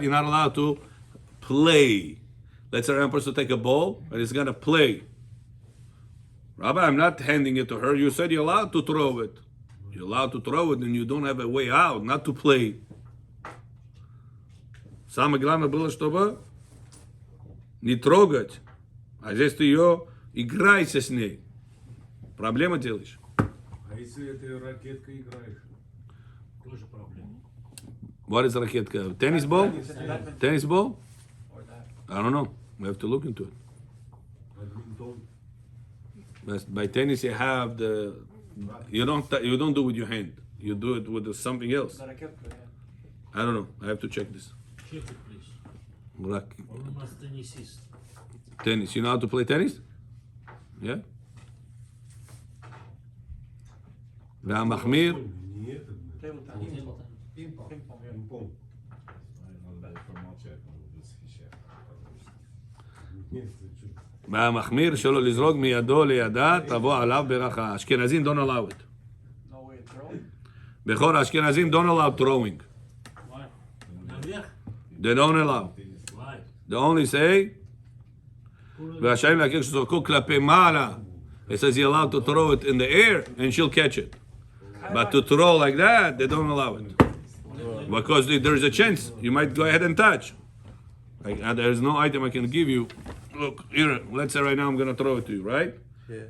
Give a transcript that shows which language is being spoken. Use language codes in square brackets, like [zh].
[en] You're not allowed to play. Let's say I'm supposed to take a ball and it's gonna play. Rabbi, I'm not handing it to her. You said you're allowed to throw it. You're allowed to throw it and you don't have a way out, not to play. [ru] Самое главное было, чтобы не трогать. А здесь ты ее играйся с ней. Проблема делаешь. А если это ракеткой играешь? Тоже проблема. [en] What is ракетка? Tennis ball? Tennis ball? Or that? I don't know. We have to look into it. [ru] Бадминтон. [en] But by tennis, you have the you don't do it with your hand. You do it with something else. Is that a kid? Yeah. I don't know. I have to check this. Check it, please. Like [ru] Он у нас теннисист. [en] tennis. You know how to play tennis? Yeah. [he] והמחמיר, [ru] Не этот, [en] Table tennis. [ru] Пинг-понг. [en] Ping-pong, yeah. [ru] пинг-понг. Нет, ты что? [he] והמחמיר שלו לזרוק מידו לידה, תבוא עליו ברכה. [en] אשכנזים don't allow it. No way to throw. בכל האשכנזים don't allow throwing. Why? Наверх? They don't allow. Why? They only say, [he] והשעים להכיר שזרקו כלפי מעלה. [en] It says you're allowed to throw it in the air and she'll catch it. But to throw like that, they don't allow it. Because there's a chance you might go ahead and touch. Like, there's no item I can give you. Look, here, let's say right now I'm going to throw it to you, right? Yeah.